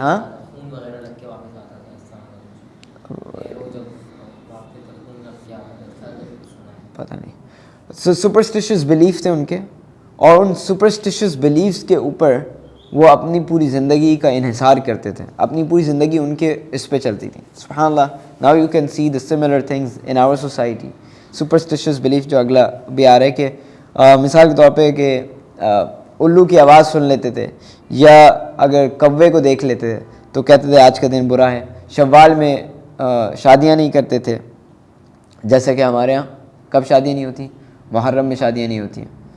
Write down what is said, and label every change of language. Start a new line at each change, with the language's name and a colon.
Urdu: ہاں پتہ نہیں، سپرسٹیشس بلیف تھے ان کے، اور ان سپرسٹیشس بلیفس کے اوپر وہ اپنی پوری زندگی کا انحصار کرتے تھے، اپنی پوری زندگی ان کے اس پہ چلتی تھی. سبحان اللہ.
English: Now you can see the similar things in our society.
Urdu: Superstitious belief جو اگلا بھی آ رہا ہے کہ مثال کے طور پہ کہ الو کی آواز سن لیتے تھے، یا اگر کوے کو دیکھ لیتے تھے تو کہتے تھے آج کا دن برا ہے. شوال میں شادیاں نہیں کرتے تھے، جیسے کہ ہمارے ہاں کب شادیاں نہیں ہوتی؟ محرم میں شادیاں نہیں ہوتی ہیں.